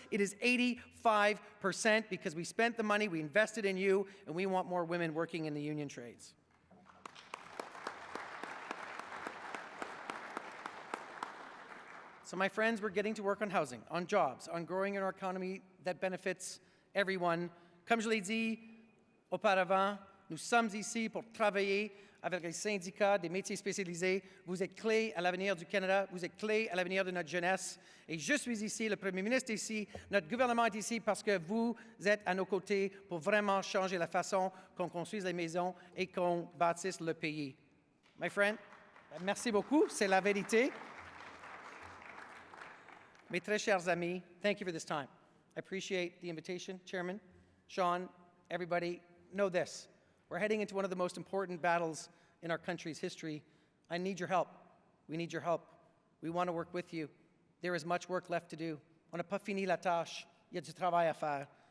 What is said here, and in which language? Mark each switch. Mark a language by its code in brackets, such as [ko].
[en] It is 85% because we spent the money, we invested in you, and we want more women working in the union trades. So my friends, we're getting to work on housing, on jobs, on growing our economy that benefits everyone. [fr] Comme je l'ai dit auparavant, nous sommes ici pour travailler avec les syndicats des métiers spécialisés. Vous êtes clés à l'avenir du Canada, vous êtes clés à l'avenir de notre jeunesse. Et je suis ici, le Premier ministre est ici, notre gouvernement est ici parce que vous êtes à nos côtés pour vraiment changer la façon qu'on construise les maisons et qu'on bâtisse le pays. [en] My friend, [fr] merci beaucoup, c'est la vérité. Mes très chers amis, [en] thank you for this time. I appreciate the invitation, Chairman, Sean, everybody. Know this, we're heading into one of the most important battles in our country's history. I need your help. We need your help. We want to work with you. There is much work left to do. [fr] On n'a pas fini la tâche. Il y a du travail à faire.